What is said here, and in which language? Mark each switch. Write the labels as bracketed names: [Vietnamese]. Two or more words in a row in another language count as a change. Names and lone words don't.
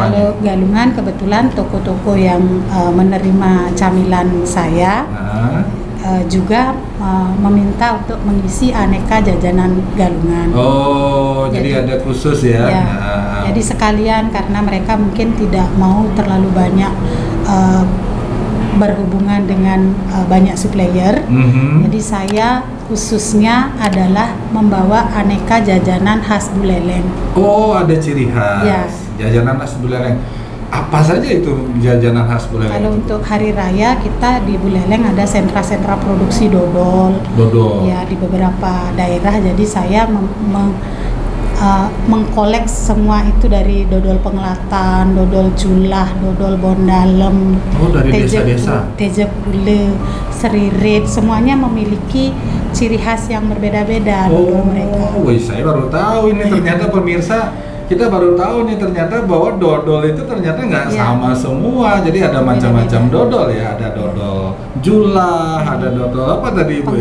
[Indonesian] Kalau galungan kebetulan toko-toko yang menerima camilan saya juga meminta untuk mengisi aneka jajanan galungan. Oh, jadi ada khusus ya? Jadi sekalian, karena mereka mungkin tidak mau terlalu banyak berhubungan dengan banyak supplier. Jadi saya khususnya adalah membawa aneka jajanan khas Buleleng. Oh, ada ciri khas jajanan khas Buleleng. Apa saja itu jajanan khas Buleleng? Kalau untuk hari raya kita di Buleleng ada sentra-sentra produksi dodol. Ya, di beberapa daerah. Jadi saya mengkolek semua itu, dari dodol Pengelatan, dodol Julah, dodol Bondalem, dari desa-desa. Tejepule, Seririt, semuanya memiliki ciri khas yang berbeda-beda dodol mereka. Saya baru tahu ini, ternyata pemirsa, kita baru tahu nih ternyata bahwa dodol itu ternyata nggak sama semua. Jadi ada macam-macam dodol ya, ada dodol Julah, ada dodol apa tadi Ibu?